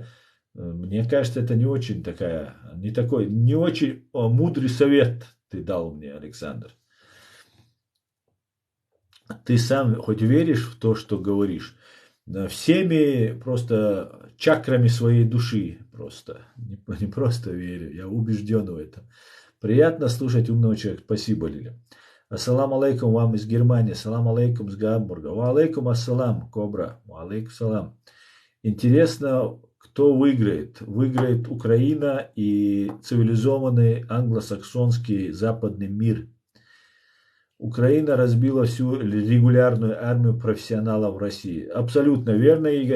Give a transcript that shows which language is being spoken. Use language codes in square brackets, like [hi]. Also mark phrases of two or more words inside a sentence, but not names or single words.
[ru] Мне кажется, это не очень не очень мудрый совет ты дал мне, Александр. Ты сам хоть веришь в то, что говоришь? Всеми просто чакрами своей души просто. Не просто верю, я убежден в этом. Приятно слушать умного человека. Спасибо, Лиля. [ar] السلام عليكم [ru] вам из Германии. [ar] السلام عليكم [ru] из Гамбурга. [ar] وعليكم السلام, Кобра. وعليكم سلام. [ru] Интересно, кто выиграет? Выиграет Украина и цивилизованный англосаксонский западный мир. Украина разбила всю регулярную армию профессионалов в России. Абсолютно верно, Игорь.